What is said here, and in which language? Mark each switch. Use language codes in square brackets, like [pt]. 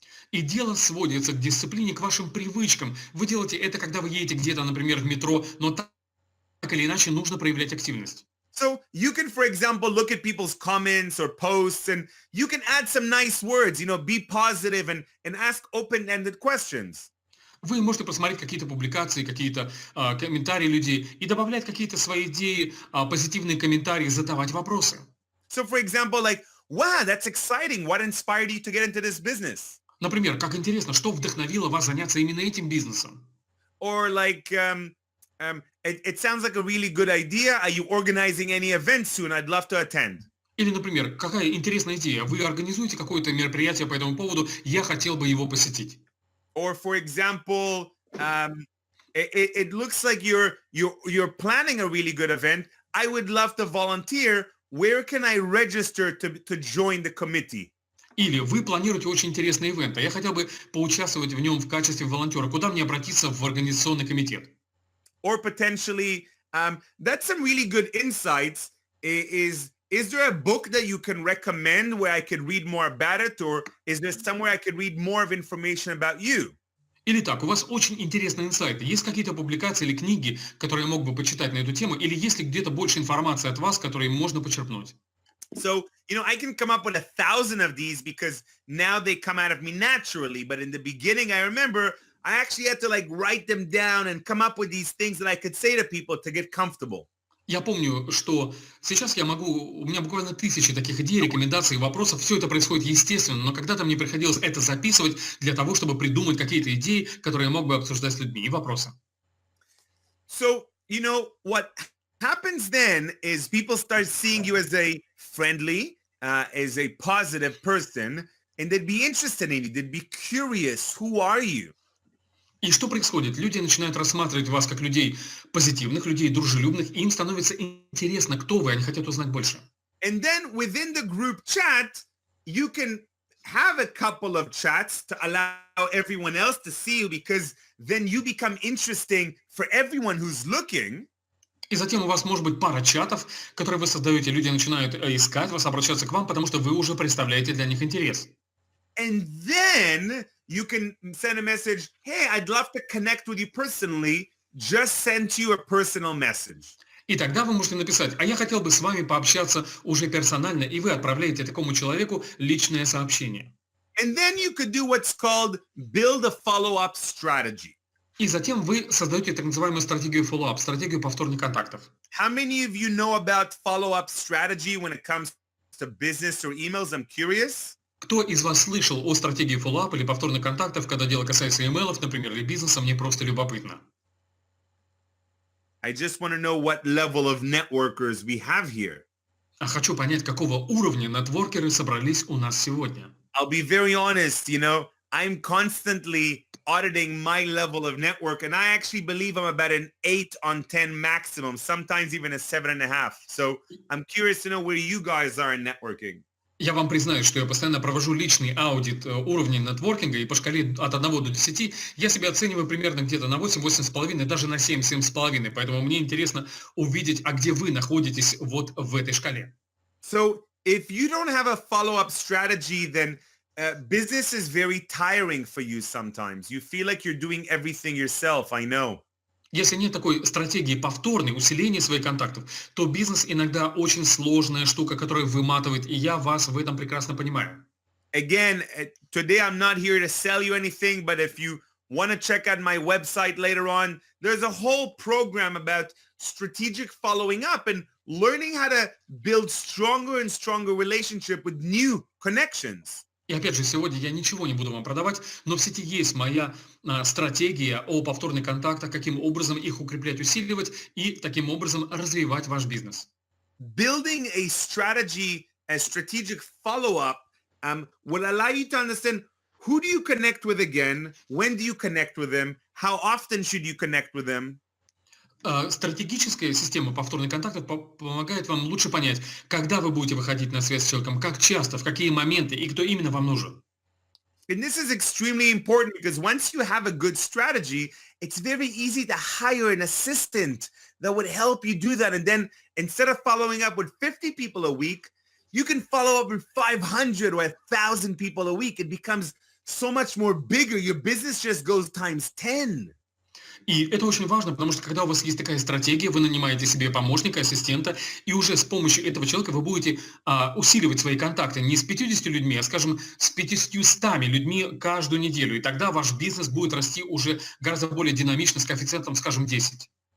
[ru] И дело сводится к дисциплине, к вашим привычкам. Вы делаете это, когда вы едете где-то, например, в метро, но так или иначе нужно проявлять активность. [en] So you can, for example, look at people's comments or posts and you can add some nice words, be positive and ask open-ended questions. [ru] Вы можете посмотреть какие-то публикации, какие-то комментарии людей и добавлять какие-то свои идеи, позитивные комментарии, задавать вопросы. [en] So for example, like, wow, that's exciting. What inspired you to get into this business? [ru] Например, как интересно, что вдохновило вас заняться именно этим бизнесом? [en] Or like, it sounds like a really good idea. Are you organizing any events soon? I'd love to attend. [ru] Или, например, какая интересная идея, вы организуете какое-то мероприятие по этому поводу, я хотел бы его посетить. [en] Or for example, it looks like you're planning a really good event. I would love to volunteer. Where can I register to join the committee? [ru] Или вы планируете очень интересный ивент, а я хотел бы поучаствовать в нем в качестве волонтера. Куда мне обратиться в организационный комитет? [en] Or potentially, that's some really good insights. Is there a book that you can recommend where I could read more about it? Or is there somewhere I could read more of information about you? [ru] Или так, у вас очень интересные инсайты. Есть какие-то публикации или книги, которые я мог бы почитать на эту тему? Или есть ли где-то больше информации от вас, которые можно почерпнуть? [en] So, I can come up with 1,000 of these because now they come out of me naturally. But in the beginning, I remember I actually had to like write them down and come up with these things that I could say to people to get comfortable. [ru] Я помню, что сейчас у меня буквально тысячи таких идей, рекомендаций, вопросов. Все это происходит естественно, но когда-то мне приходилось это записывать для того, чтобы придумать какие-то идеи, которые я мог бы обсуждать с людьми, и вопросы. [en] So, what happens then is people start seeing you as a friendly, as a positive person, and they'd be interested in you. They'd be curious. Who are you? [ru] И что происходит? Люди начинают рассматривать вас как людей позитивных, людей дружелюбных, и им становится интересно, кто вы, они хотят узнать больше. [en] And then within the group chat, you can have a couple of chats to allow everyone else to see you because then you become interesting for everyone who's looking. [ru] И затем у вас может быть пара чатов, которые вы создаете, люди начинают искать вас, обращаться к вам, потому что вы уже представляете для них интерес. [en] And then you can send a message, hey, I'd love to connect with you personally. Just sent you a personal message. [ru] И тогда вы можете написать, а я хотел бы с вами пообщаться уже персонально, и вы отправляете такому человеку личное сообщение. [en] And then you could do what's called build a follow-up strategy. [ru] И затем вы создаете так называемую стратегию follow-up, стратегию повторных контактов. [en] How many of you know about follow-up strategy when it comes to business or emails? I'm curious. [ru] Кто из вас слышал о стратегии follow-up или повторных контактов, когда дело касается имейлов, например, или бизнеса? Мне просто любопытно. [en] I just want to know what level of networkers we have here. [ru] А хочу понять, какого уровня нетворкеры собрались у нас сегодня. [en] I'll be very honest, I'm constantly auditing my level of network, and I actually believe I'm about an 8 on 10 maximum, sometimes even a 7.5. So I'm curious to know where you guys are in networking. [ru] Я вам признаюсь, что я постоянно провожу личный аудит уровней нетворкинга, и по шкале от 1 до 10 я себя оцениваю примерно где-то на 8, 8,5, даже на 7, 7,5. Поэтому мне интересно увидеть, а где вы находитесь вот в этой шкале. [en] So if you don't have a follow-up strategy, then business is very tiring for you sometimes. You feel like you're doing everything yourself, I know. [ru] Если нет такой стратегии повторной, усиления своих контактов, то бизнес иногда очень сложная штука, которая выматывает, и я вас в этом прекрасно понимаю. [en] Again, today I'm not here to sell you anything, but if you want to check out my website later on, there's a whole program about strategic following up and learning how to build stronger and stronger relationship with new connections. [ru] И опять же, сегодня я ничего не буду вам продавать, но в сети есть моя стратегия о повторных контактах, каким образом их укреплять, усиливать и таким образом развивать ваш бизнес. [en] Building a strategic follow-up will allow you to understand who do you connect with again, when do you connect with them, how often should you connect with them. [ru] Стратегическая система повторных контактов помогает вам лучше понять, когда вы будете выходить на связь с человеком, как часто, в какие моменты и кто именно вам нужен. [en] And this is extremely important because once you have a good strategy, it's very easy to hire an assistant that would help you do that. And then instead of following up with 50 people a week, you can follow up with 500 or 1,000 people a week. It becomes so much more bigger. Your business just goes times 10. [ru] И это очень важно, потому что когда у вас есть такая стратегия, вы нанимаете себе помощника, ассистента, и уже с помощью этого человека вы будете усиливать свои контакты не с 50 людьми, а, скажем, с 500 людьми каждую неделю. И тогда ваш бизнес будет расти уже гораздо более динамично, с коэффициентом, скажем, 10.